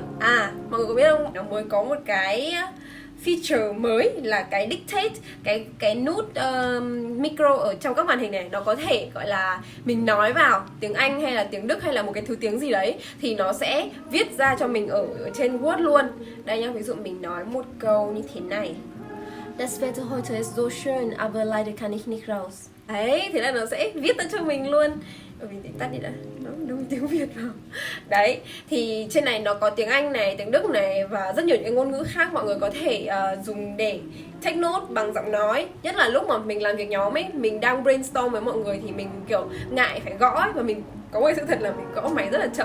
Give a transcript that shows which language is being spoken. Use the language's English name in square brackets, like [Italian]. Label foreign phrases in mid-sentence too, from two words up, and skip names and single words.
[Vietnamese] À, mọi người có biết không? Nó mới có một cái feature mới là cái dictate, cái nút micro ở trong các màn hình này. Nó có thể gọi là mình nói vào tiếng Anh hay là tiếng Đức hay là một cái thứ tiếng gì đấy thì nó sẽ viết ra cho mình ở trên Word luôn. Đây nhá, ví dụ mình nói một câu như thế này: [German] Das Wetter heute ist so schön, aber leider kann ich nicht raus. [Vietnamese] Đấy, thế là nó sẽ viết ra cho mình luôn. Mình để tắt đi đã, nó đúng tiếng Việt vào. Đấy, thì trên này nó có tiếng Anh này, tiếng Đức này và rất nhiều những ngôn ngữ khác. Mọi người có thể dùng để [English] take note [Vietnamese] bằng giọng nói. Nhất là lúc mà mình làm việc nhóm ấy, mình đang brainstorm với mọi người thì mình kiểu ngại phải gõ ấy, và mình có một sự thật là mình gõ máy rất là chậm.